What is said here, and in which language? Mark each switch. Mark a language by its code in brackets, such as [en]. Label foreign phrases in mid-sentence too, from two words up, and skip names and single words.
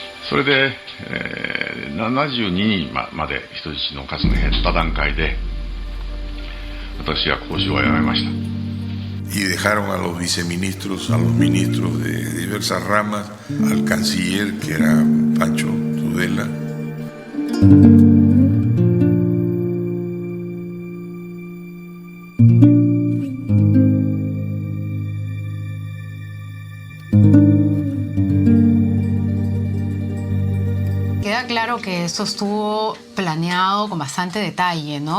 [ja] それで、72人まで人質の数が減った段階で私は交渉をやめました。 [es] Y dejaron a los viceministros, a los ministros de diversas ramas, al canciller que era Pancho Tudela. Queda claro que esto estuvo planeado con bastante detalle, ¿no?